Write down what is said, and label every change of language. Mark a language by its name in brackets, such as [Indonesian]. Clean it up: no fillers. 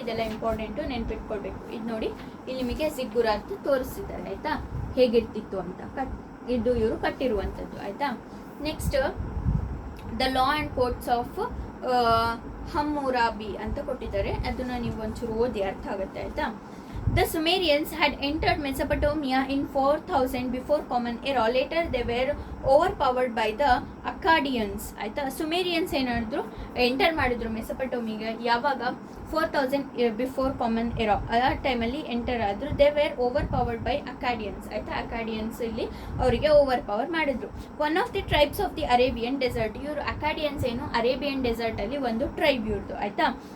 [Kannada] ಇದೆಲ್ಲ ಇಂಪಾರ್ಟೆಂಟು, ನೆನ್ಪಿಟ್ಕೊಳ್ಬೇಕು. ಇದು ನೋಡಿ, ಇಲ್ಲಿ ನಿಮಗೆ ಜಿಗ್ಗುರಾತ್ ತೋರಿಸ್ತಿದ್ದಾರೆ ಆಯಿತಾ, ಹೇಗಿರ್ತಿತ್ತು ಅಂತ. ಇದು ಇವರು ಕಟ್ಟಿರುವಂಥದ್ದು ಆಯಿತಾ. Next, [English] the law and courts of Hammurabi [Kannada] ಅಂತ ಕೊಟ್ಟಿದ್ದಾರೆ. ಅದನ್ನು ನೀವು ಒಂಚೂರು ಓದಿ, ಅರ್ಥ ಆಗುತ್ತೆ ಆಯಿತಾ. [English] The Sumerians had entered Mesopotamia in 4000 before Common Era. Later they were overpowered by the Akkadians. [Kannada] ಆಯಿತಾ. ಸುಮೇರಿಯನ್ಸ್ ಏನಾದ್ರು ಎಂಟರ್ ಮಾಡಿದ್ರು ಮೆಸೊಪಟೋಮಿಗೆ ಯಾವಾಗ, 4000 ಬಿಫೋರ್ ಕಾಮನ್ ಎರಾ. ಆ ಟೈಮಲ್ಲಿ ಎಂಟರ್ ಆದರು. [English] They were over powered by ಅಕಾಡಿಯನ್ಸ್ ಆಯಿತಾ. [Kannada] ಅಕಾಡಿಯನ್ಸ್ ಇಲ್ಲಿ ಅವರಿಗೆ ಓವರ್ ಪವರ್ ಮಾಡಿದ್ರು. [English] One of the tribes of the Arabian desert. [Kannada] ಇವರು ಅಕಾಡಿಯನ್ಸ್ ಏನು, ಅರೇಬಿಯನ್ ಡೆಸರ್ಟಲ್ಲಿ ಒಂದು ಟ್ರೈಬ್ ಇವ್ರದ್ದು ಆಯಿತಾ.